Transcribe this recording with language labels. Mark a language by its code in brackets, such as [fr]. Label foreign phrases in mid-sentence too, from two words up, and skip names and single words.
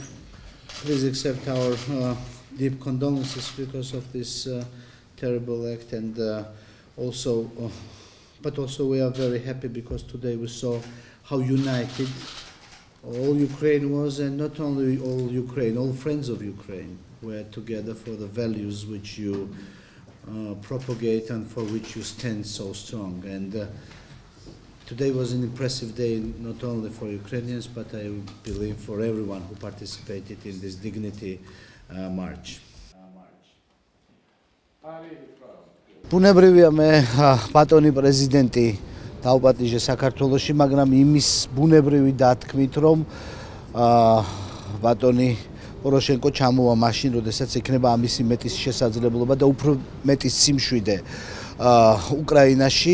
[en] Please accept our deep condolences because of this terrible act, and but also we are very happy because today we saw how united all Ukraine was, and not only all Ukraine, all friends of Ukraine were together for the values which you propagate and for which you stand so strong. And today was an impressive day not only for Ukrainians, but I believe for everyone who participated in this dignity march. [ka] Ბუნებრივია მე ბატონი პრეზიდენტი დავპატიჟე საქართველოში, მაგრამ იმის ბუნებრივი დათქმით, რომ ბატონი პოროშენკო ჩამოვა მაშინ, როდესაც იქნება ამისი მეტის შესაძლებლობა და უფრო მეტის სიმშვიდე უკრაინაში.